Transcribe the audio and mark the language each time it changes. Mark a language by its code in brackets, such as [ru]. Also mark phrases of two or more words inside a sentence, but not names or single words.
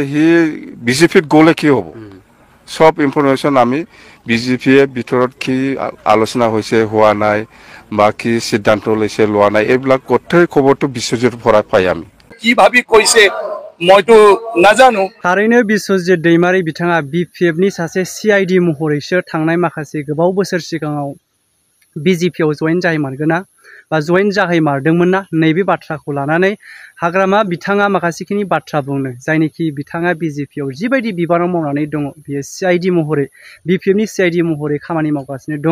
[as] সি BJPত গ'লে কি হ'ব? সব ইনফৰমেশ্যন আমি BJPয়ে ভিতৰত কি আলোচনা হৈছে হোৱা নাই বা কি সিদ্ধান্ত লৈছে লোৱা নাই, এইবিলাক গোটেই খবৰটো বিশ্বজিৎৰ পৰা পাই আমি। কি ভাবি কৈছে মইতো নাজানো। [brx] थारैनो बिश्वजित दैमारी बिथाङा BPFनि सासे CID महरैसो थांनाय माखासे गोबाव बोसोर सिगाङाव BJPआव जइन जाहैमारगोना बा जइन जाहैमारदोंमोन ना, नैबे बाथ्राखौ लानानै हाग्रामा बिथाङा माखासेखिनि बाथ्रा बुंनो, जायनिखि बिथाङा BJPआव जिबायदि बिबानाव मावनानै दङ, बियो CID महरै BPFनि CID महरै खामानि मावगासिनो दङ।